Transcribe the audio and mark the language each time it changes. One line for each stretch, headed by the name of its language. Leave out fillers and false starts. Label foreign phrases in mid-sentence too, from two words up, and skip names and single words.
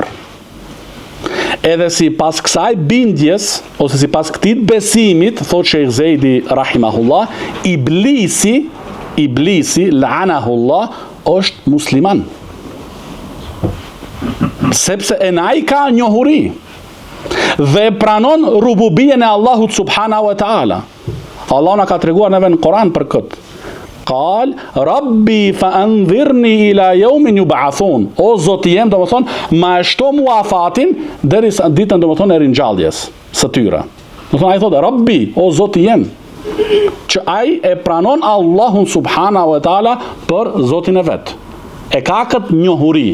Albanian: Edhe si pas kësaj bindjes, ose si pas këtij besimit, thot Sheikh Zejdi rahimahullah, iblisi la'anahullah, është musliman. Sepse e ai ka njohuri dhe pranon rububien e Allahut
Arabic: subhanahu wa taala.
Albanian: Allah na ka treguar neve në Koran për këtë.
Arabic: Qal Rabbi fa anzirni ila yawmin yub'athun.
Albanian: O Zoti jem, domethënë, ma e shto mua afatin deri sa ditën domethënë e ringjalljes së tyre. Domethënë ai thotë Rabbi, o Zoti jem, që ai e pranon Allahun
Arabic: subhanahu wa taala
Albanian: për Zotin e vet. E ka këtë njohuri.